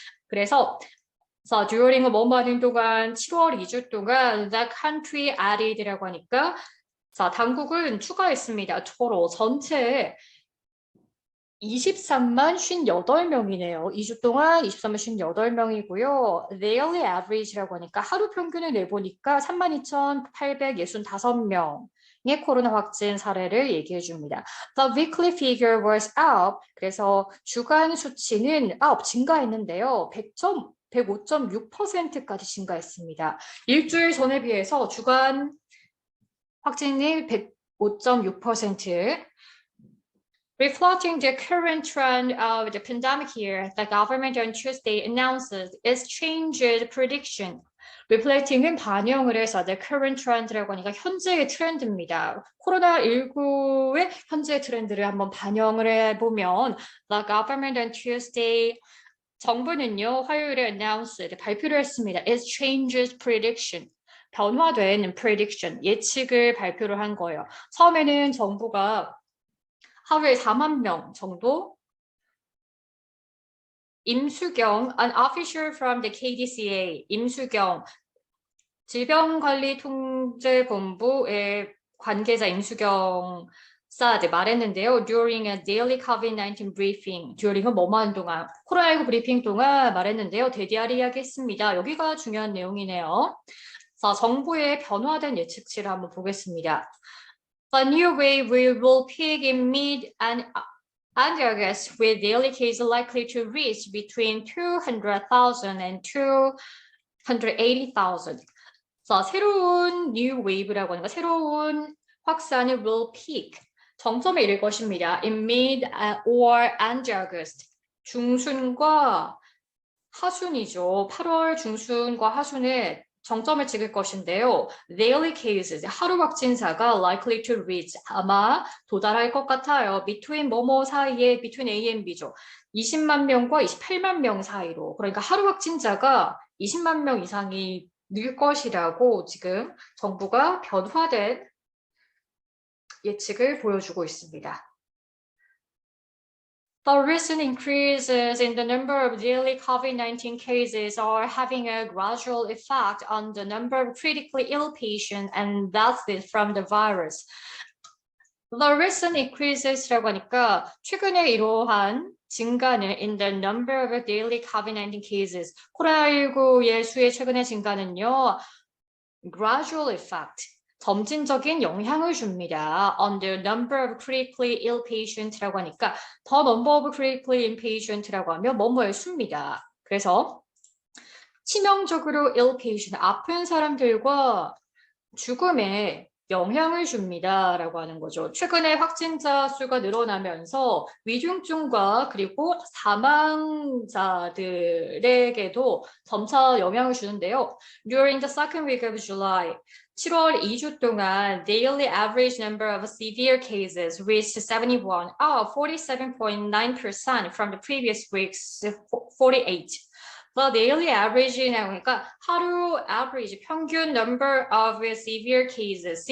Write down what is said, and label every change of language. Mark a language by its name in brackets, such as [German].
[Korean] 그래서 during은 뭐뭐 하는 동안 7월 2주 동안 [English] the country added [Korean] 라고 하니까 당국은 추가했습니다. total 전체에 23만 58명이네요. 2주 동안 23만 58명이고요. [English] Daily average [Korean] 라고 하니까 하루 평균을 내보니까 32,865명의 코로나 확진 사례를 얘기해 줍니다. [English] The weekly figure was up. [Korean] 그래서 주간 수치는 증가했는데요. 105.6%까지 증가했습니다. 일주일 전에 비해서 주간 확진이 105.6%. [English] Reflecting the current trend of the pandemic here, the government on Tuesday announces its changed prediction. [Korean] Reflecting은 반영을 해서 [English] the current trend [Korean] 라고 하니까 현재의 트렌드입니다. 코로나19의 현재 트렌드를 한번 반영을 해보면 [English] the government on Tuesday, [Korean] 정부는요 화요일에 announced, 발표를 했습니다. [English] its changed prediction. [Korean] 변화된 prediction, 예측을 발표를 한 거예요. 처음에는 정부가 하루에 4만 명 정도. 임수경, [English] an officer from the KDCA, [Korean] 임수경, 질병관리통제본부의 관계자 임수경 사드 말했는데요. [English] During a daily COVID-19 briefing, [Korean] during은 뭐뭐 하는 동안, 코로나19 브리핑 동안 말했는데요. 대디아리 이야기했습니다. 여기가 중요한 내용이네요. 자, 정부의 변화된 예측치를 한번 보겠습니다. [English] A new wave will peak in mid and August, with daily cases likely to reach between 200,000 and 280,000. [Korean] 자, 새로운 [English] new wave [Korean] 라고 하는 거, 새로운 확산이 [English] will peak, [Korean] 정점에 이를 것입니다. [English] In mid or end August, [Korean] 중순과 하순이죠. 8월 중순과 하순에 정점을 찍을 것인데요. [English] Daily cases, [Korean] 하루 확진자가 [English] likely to reach, [Korean] 아마 도달할 것 같아요. [English] Between [Korean] 뭐뭐 사이에, [English] between A and B죠. [Korean] 20만 명과 28만 명 사이로. 그러니까 하루 확진자가 20만 명 이상이 늘 것이라고 지금 정부가 변화된 예측을 보여주고 있습니다. [English] The recent increases in the number of daily COVID-19 cases are having a gradual effect on the number of critically ill patients and deaths from the virus. The recent increases [Korean] 라고 하니까 최근에 이러한 증가는 [English] in the number of daily COVID-19 cases, [Korean] 코로나19의 수의 최근의 증가는요, [English] gradual effect, [Korean] 점진적인 영향을 줍니다. [English] On the number of critically ill patients [Korean] 라고 하니까 [English] the number of critically ill patients [Korean] 라고 하면 뭐뭐의 수입니다. 그래서 치명적으로 ill patient, 아픈 사람들과 죽음에 영향을 줍니다 라고 하는 거죠. 최근에 확진자 수가 늘어나면서 위중증과 그리고 사망자들에게도 점차 영향을 주는데요. [English] During the second week of July, [Korean] 7월 2주 동안 [English] daily average number of severe cases reached 71, up 47.9% from the previous week's 48. The daily average [Korean] 라고 하니까 하루 [English] average, [Korean] 평균 [English] number of severe cases.